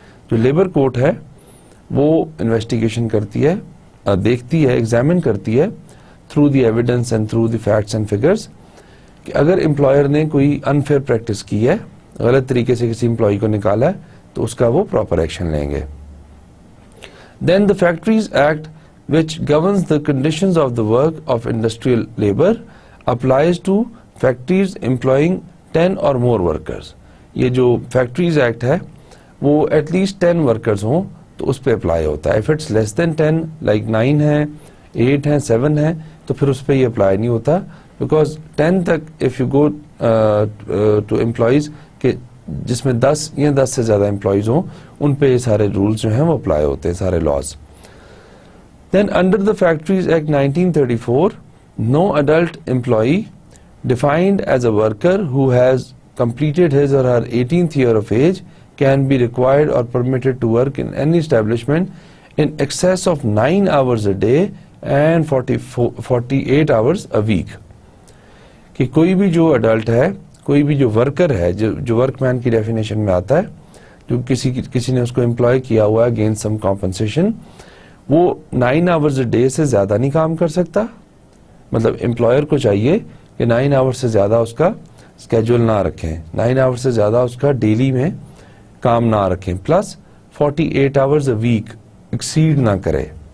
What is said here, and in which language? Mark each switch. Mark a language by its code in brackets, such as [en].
[ur] جو labour court ہے وہ انویسٹیگیشن کرتی ہے, دیکھتی ہے, ایگزامن کرتی ہے [en] through the evidence and through the facts and figures [ur] کہ اگر امپلائر نے کوئی انفیئر پریکٹس کی ہے, غلط طریقے سے کسی امپلائی کو نکالا ہے, تو اس کا وہ پراپر ایکشن لیں گے. [en] Then the factories act which governs the conditions of the work of industrial labor applies to factories employing 10 or more workers. [ur] یہ جو فیکٹریز ایکٹ ہے وہ ایٹ لیسٹ 10 ورکرز ہوں تو اس پہ اپلائی ہوتا ہے. [en] if it's less than 10 like 9 [ur] ہے, 8 ہے, 7 ہے, تو پھر اس پہ یہ اپلائی نہیں ہوتا, because 10 تک [en] if you go to employees [ur] کہ جس میں 10 یا 10 سے زیادہ امپلائیز ہوں ان پہ یہ سارے رولز جو ہیں وہ اپلائی ہوتے ہیں, سارے laws. [en] Then under the Factories Act 1934, no adult employee defined as a worker who has completed his or her 18th year of age can be required or permitted to work in any establishment in excess of 9 hours a day and 48 hours a week. [ur] کہ کوئی بھی جو adult ہے, کوئی بھی جو worker ہے, جو ورک مین کی ڈیفینیشن میں آتا ہے, جو کسی نے اس کو امپلائی کیا ہوا ہے [en] against some compensation, [ur] وہ [en] 9 hours a day [ur] سے زیادہ نہیں کام کر سکتا. مطلب امپلائر کو چاہیے کہ 9 hours سے زیادہ اس کا اسکیجول نہ رکھیں, 9 hours سے زیادہ اس کا ڈیلی میں کام نہ رکھیں, plus [en] 48 hours a week [ur] exceed نہ کرے.